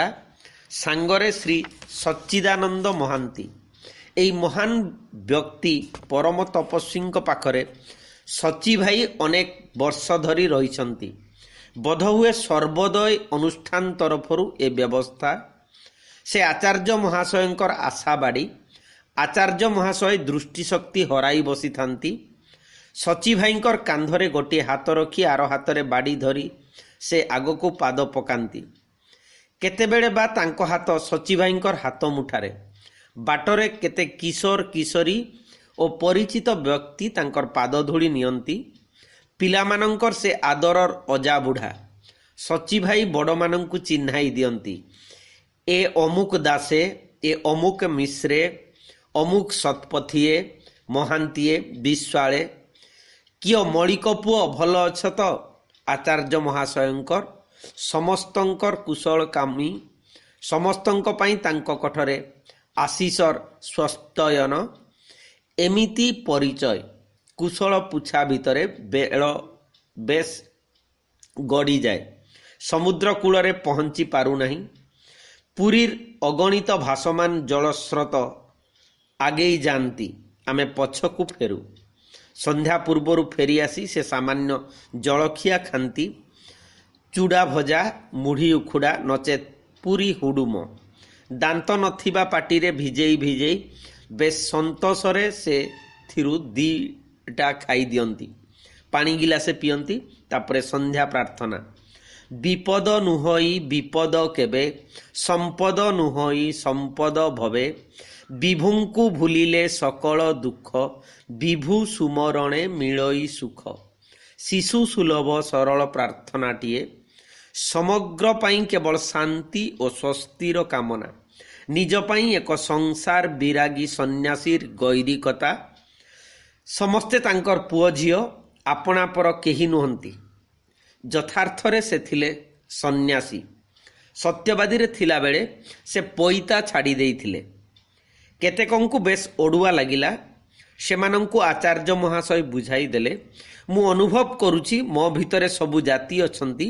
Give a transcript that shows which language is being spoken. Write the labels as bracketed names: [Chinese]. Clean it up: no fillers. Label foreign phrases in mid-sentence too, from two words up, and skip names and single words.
[Odia] ସାଙ୍ଗରେ ଶ୍ରୀ ସଚ୍ଚିଦାନନ୍ଦ ମହାନ୍ତି, ଏହି ମହାନ ବ୍ୟକ୍ତି ପରମ ତପସ୍ୱୀଙ୍କ ପାଖରେ ସଚି ଭାଇ ଅନେକ ବର୍ଷ ଧରି ରହିଛନ୍ତି। ବୋଧହୁଏ ସର୍ବୋଦୟ ଅନୁଷ୍ଠାନ ତରଫରୁ ଏ ବ୍ୟବସ୍ଥା। ସେ ଆଚାର୍ଯ୍ୟ ମହାଶୟଙ୍କର ଆଶାବାଡ଼ି। ଆଚାର୍ଯ୍ୟ ମହାଶୟ ଦୃଷ୍ଟିଶକ୍ତି ହରାଇ ବସି ଥାଆନ୍ତି। ସଚି ଭାଇଙ୍କର କାନ୍ଧରେ ଗୋଟେ ହାତ ରଖି ଆଉ ହାତ ମେଁ ବାଡ଼ି ଧରି ସେ ଆଗ କୋ ପାଦ ପକାନ୍ତି। କେତେବେଳେ ବା ତାଙ୍କ ହାତ ସଚି ଭାଇଙ୍କର ହାତ ମୁଠାରେ। ବାଟରେ କେତେ କିଶୋର କିଶୋରୀ ଔର ପରିଚିତ ବ୍ୟକ୍ତି ତାଙ୍କର ପାଦ ଧୂଳି ନିଅନ୍ତି। ପିଲାମାନଙ୍କର ସେ ଆଦରର ଅଜା ବୁଢ଼ା ସଚି ଭାଇ ବଡ଼ ମାନଙ୍କୁ ଚିହ୍ନାଇ ଦିଅନ୍ତି। ଏ ଅମୁକ ଦାସେ, ଏ ଅମୁକ ମିଶ୍ରେ, ଅମୁକ ଶତପଥିଏ, ମହାନ୍ତିଏ, ବିଶ୍ୱାଳେ, କିଓ ମଲ୍ଲିକ ପୁଅ ଭଲ ଅଛ ତ। ଆଚାର୍ଯ୍ୟ ମହାଶୟଙ୍କର ସମସ୍ତଙ୍କର କୁଶଳ କାମୀ, ସମସ୍ତଙ୍କ ପାଇଁ ତାଙ୍କ କଣ୍ଠରେ ଆଶୀଷର ସ୍ୱସ୍ତ୍ୟୟନ। ଏମିତି ପରିଚୟ କୁଶଳ ପଚରା ଭିତରେ ବେଳ ବେଶ ଗଡ଼ି ଯାଏ। ସମୁଦ୍ର କୂଳରେ ପହଞ୍ଚି ପାରୁ ନାହିଁ। ପୁରୀର ଅଗଣିତ ଭାସମାନ ଜଳସ୍ରୋତ ଆଗେଇ ଯାଆନ୍ତି। ଆମେ ପଛକୁ ଫେରୁ। ସନ୍ଧ୍ୟା ପୂର୍ବରୁ ଫେରି ଆସି ସେ ସାମାନ୍ୟ ଜଳଖିଆ ଖାଆନ୍ତି। ଚୁଡ଼ା ଭଜା, ମୁଢ଼ି ଉଖୁଡ଼ା, ନଚେତ୍ ପୁରି ହୁଡୁମ। ଦାନ୍ତ ନଥିବା ପାଟିରେ ଭିଜେଇ ଭିଜେଇ ବେଶ ସନ୍ତୋଷରେ ସେ ଥିରୁ ଦିଟା ଖାଇ ଦିଅନ୍ତି। ପାଣି ଗିଲାସେ ପିଅନ୍ତି। ତାପରେ ସନ୍ଧ୍ୟା ପ୍ରାର୍ଥନା। ବିପଦ ନୁହଇ ବିପଦ କେବେ, ସମ୍ପଦ ନୁହଇ ସମ୍ପଦ ଭବେ। ବିଭୁଙ୍କୁ ଭୁଲିଲେ ସକଳ ଦୁଃଖ, ବିଭୁ ସୁମରଣେ ମିଳଇ ସୁଖ। ଶିଶୁ ସୁଲଭ ସରଳ ପ୍ରାର୍ଥନାଟିଏ ସମଗ୍ର ପାଇଁ କେବଳ ଶାନ୍ତି ଔର ସ୍ୱସ୍ତିର କାମନା। ନିଜ ପାଇଁ ଏକ ସଂସାର ବିରାଗୀ ସନ୍ନ୍ୟାସୀର ଗୈରିକତା। ସମସ୍ତେ ତାଙ୍କର ପୁଅ ଝିଅ, ଆପଣା ପର କେହି ନୁହନ୍ତି। ଯଥାର୍ଥରେ ସେ ଥିଲେ ସନ୍ନ୍ୟାସୀ। ସତ୍ୟବାଦୀ ରେ ଥିଲା ବେଳେ ସେ ପଇତା ଛାଡ଼ି ଦେଇଥିଲେ। କେତେକଙ୍କୁ ବେଶ ଓଡୁଆ ଲାଗିଲା। ସେମାନଙ୍କୁ ଆଚାର୍ଯ୍ୟ ମହାଶୟ ବୁଝାଇ ଦେଲେ, ମୁଁ ଅନୁଭବ କରୁଛି ମୋ ଭିତରେ ସବୁ ଜାତି ଅଛନ୍ତି।